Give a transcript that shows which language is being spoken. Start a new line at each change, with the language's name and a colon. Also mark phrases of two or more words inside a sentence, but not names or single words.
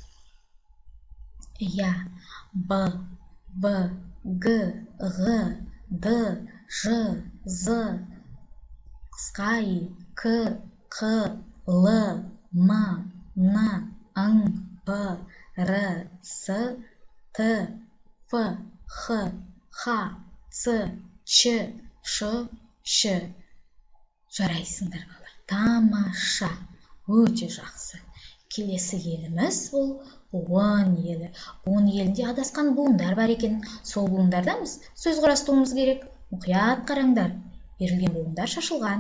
Kazakh: Б, Б, Г, Ғ, Д, Ж, З, қысқа И, К, Қ, Л, М, Н, Ң, П, Р, С, Т, Ф, Х, Х, Ц, Ч, Ш, Ш. Жарайсыңдар балалар. Тамаша, өте жақсы. Келесі еліміз бұл буын елі. Буын елінде адасқан буындар бар екен. Сол буындардан біз сөз құрастыруымыз керек. Мұқият қараңдар. Берілген буындар шашылған.